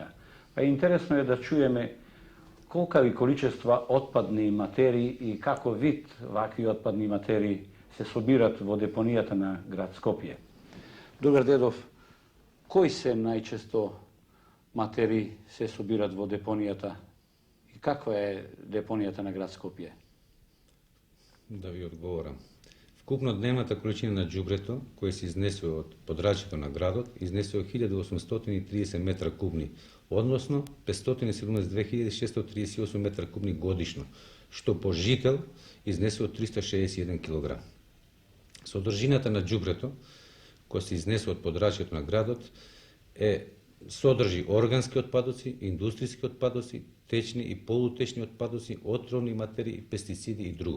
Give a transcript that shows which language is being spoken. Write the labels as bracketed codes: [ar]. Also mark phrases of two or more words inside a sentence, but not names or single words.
[mk] А интересно е да чуеме колкави количества отпадни материи и како вид вакви отпадни материи се собират во депонијата на град Скопје. Другар Дедов, кои се најчесто материи се собират во депонијата и каква е депонијата на град Скопје? Да ви одговорам. Купно дневната количина на đubrето, које се изнесува од подрачјето на градот, изнесува 1830 метра кубни, односно 572.638 метра кубни годишно, што по жител изнесува 361 кг. Содржината на đubrето, која се изнесува од подрачјето на градот, содржи органски отпадоци, индустријски отпадоци, течни и полутечни отпадоци, отровни материи, пестициди и друго.